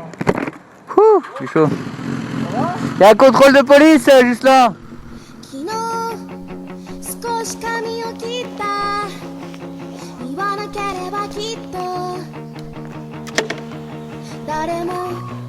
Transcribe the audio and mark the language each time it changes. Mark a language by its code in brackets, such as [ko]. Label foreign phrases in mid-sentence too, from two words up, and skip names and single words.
[fr] Ouh, c'est chaud. Il y a un contrôle de police juste là. [ja] 少し髪を切った言わなければきっと誰も